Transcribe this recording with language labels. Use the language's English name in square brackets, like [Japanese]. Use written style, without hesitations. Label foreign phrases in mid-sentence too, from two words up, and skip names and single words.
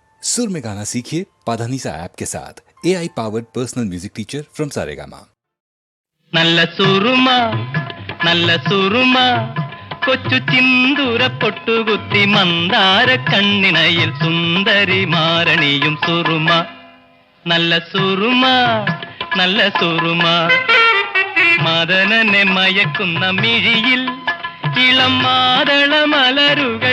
[Hindi] सुर में गाना सीखिए पाधानीसा ऐप के साथ [English] AI powered personal music teacher from [Hindi] सारेगामा। [Malayalam] നല്ല സുറുമ കൊച്ചു ചിന്തൂര പൊട്ടുകുത്തി മന്ദാര കണ്ണിണയിൽ സുന്ദരി മാരണിയും സുറുമ നല്ല സുറുമ മദനനെ മയക്കുന്ന മിഴിയിൽ ഇളം മാതള മലരുകൾ